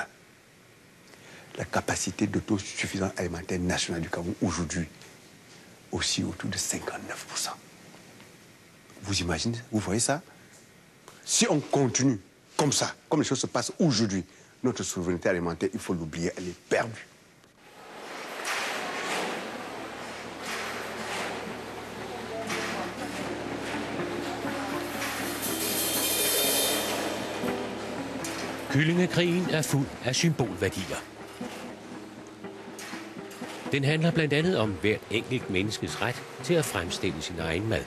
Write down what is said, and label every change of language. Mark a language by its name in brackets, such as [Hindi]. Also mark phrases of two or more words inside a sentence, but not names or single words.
[French] La capacité d'autosuffisance alimentaire nationale du Cameroun aujourd'hui, aussi autour de 59%. Vous imaginez, vous voyez ça? Si on continue comme ça, comme les choses se passent aujourd'hui, notre souveraineté alimentaire, il faut l'oublier, elle est perdue. [Danish] Kyllingekrigen er fuld af symbolværdier. Den handler blandt andet om hvert enkelt menneskes ret til at fremstille sin egen mad.